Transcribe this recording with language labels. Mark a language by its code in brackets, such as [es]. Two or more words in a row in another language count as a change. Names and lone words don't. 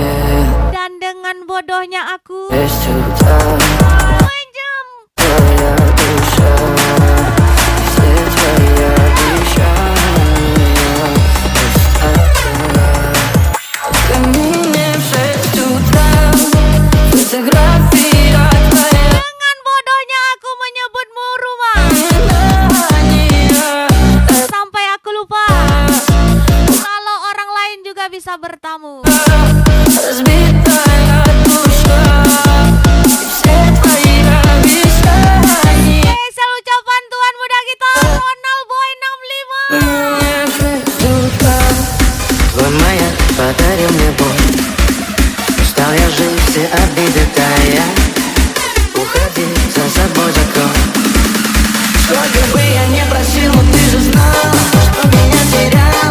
[id] Dan dengan bodohnya aku [ru] Сюда [id] pinjam [ru] твоя душа, все твои обещания камине в 6 утра. Фотография твоя. [id] dengan bodohnya aku menyebutmu rumah sampai aku lupa kalau orang lain juga bisa bertamu. [ru] Разбитая душа, все твои обещания. [id] Spesial ucapan tuan muda kita, Ronald Boy 65. [ru] Твой маяк подарил мне боль. Устал я жить, все обиды тая. Уходи, за собой закрой. Сколько бы я не просил, но ты же знал, что меня терял.